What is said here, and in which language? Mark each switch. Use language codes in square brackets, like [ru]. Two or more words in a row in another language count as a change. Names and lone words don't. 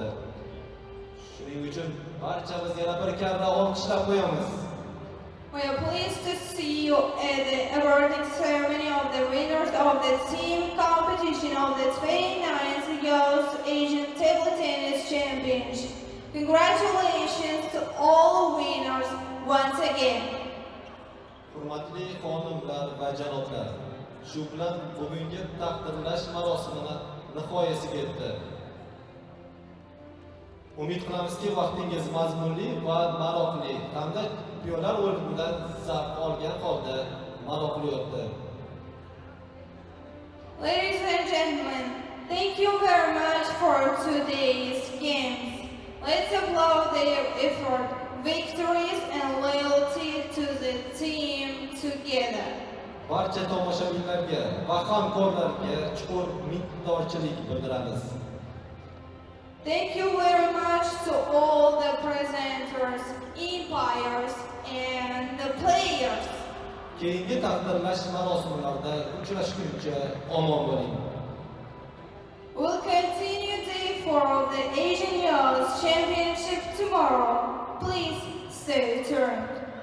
[uz] Shuning uchun barchamiz yana bir karra olqishlab qo'yamiz. [en] We are pleased to see you at the awarding ceremony of the winners of the team competition of the 29th Youth Asian Table Tennis Championship. Congratulations to all winners once again. [uz] Hurmatli xonimlar va janoblar, shu bilan bugungi taqdirlash marosimi nihoyasiga yetdi. Umid qilamizki, vaqtingiz mazmunli va maroqli hamda chempionlar o'yinidan zavq olgan holda maroqli o'tdi. [en] Ladies and gentlemen, thank you very much for today's games. Let's applaud their effort, victories and loyalty to the team together. [uz] Barcha tomoshabinlarga va hamkorlarga chuqur minnatdorchilik bildiramiz. [en] Thank you very much to all the presenters, umpires and the players. [uz] Keyingi taqdirlash marosimlarida uchrashguncha omon bo'ling. [en] We'll continue day 4 of the Asian Youth Championship tomorrow. Please stay tuned.